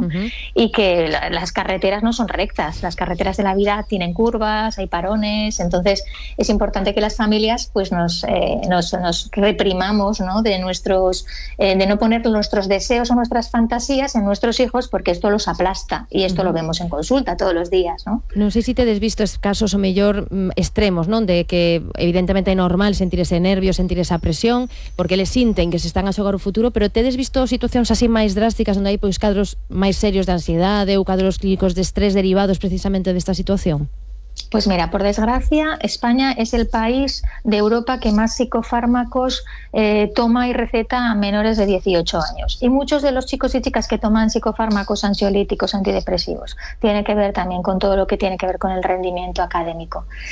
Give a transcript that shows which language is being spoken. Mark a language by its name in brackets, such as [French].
[Spanish] Uh-huh. Y que las carreteras no son rectas, las carreteras de la vida tienen curvas, hay parones, entonces es importante que las familias pues nos reprimamos, ¿no? De no poner nuestros deseos o nuestras fantasías en nuestros hijos, porque esto los aplasta y esto lo vemos en consulta todos los días, ¿no? [Galician] Non sei se te des visto casos o mellor extremos, non? De que evidentemente é normal sentir ese nervio, sentir esa presión, porque eles sinten que se están a xogar o futuro, pero te des visto situacións así máis drásticas onde hai pois cadros máis serios de ansiedade ou cadros clínicos de estrés derivados precisamente desta situación? [Spanish] Pues mira, por desgracia, España es el país de Europa que más psicofármacos toma y receta a menores de 18 años. Y muchos de los chicos y chicas que toman psicofármacos ansiolíticos, antidepresivos, tiene que ver también con todo lo que tiene que ver con el rendimiento académico.